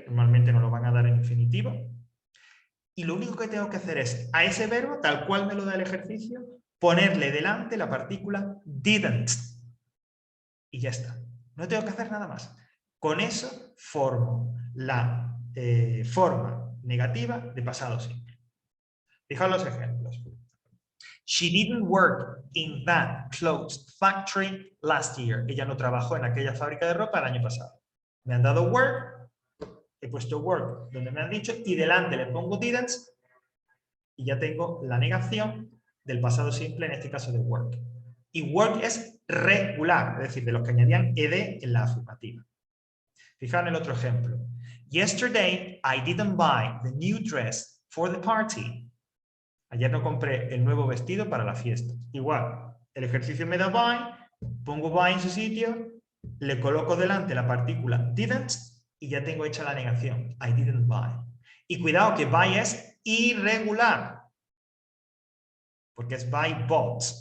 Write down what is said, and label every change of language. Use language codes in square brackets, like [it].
[es] Normalmente nos lo van a dar en infinitivo. Y lo único que tengo que hacer es, a ese verbo, tal cual me lo da el ejercicio, ponerle delante la partícula didn't. Y ya está. No tengo que hacer nada más. Con eso formo la forma negativa de pasado simple. Fijaos los ejemplos. [en] She didn't work in that clothes factory last year. [es] Ella no trabajó en aquella fábrica de ropa el año pasado. Me han dado work, he puesto work donde me han dicho y delante le pongo didn't y ya tengo la negación del pasado simple, en este caso de work. Y work es regular, es decir, de los que añadían ed en la afirmativa. Fijaos en el otro ejemplo. [en] Yesterday I didn't buy the new dress for the party. [es] Ayer no compré el nuevo vestido para la fiesta. Igual, el ejercicio me da buy, pongo buy en su sitio, le coloco delante la partícula didn't y ya tengo hecha la negación. [en] I didn't buy. [es] Y cuidado que buy es irregular, porque es buy bought.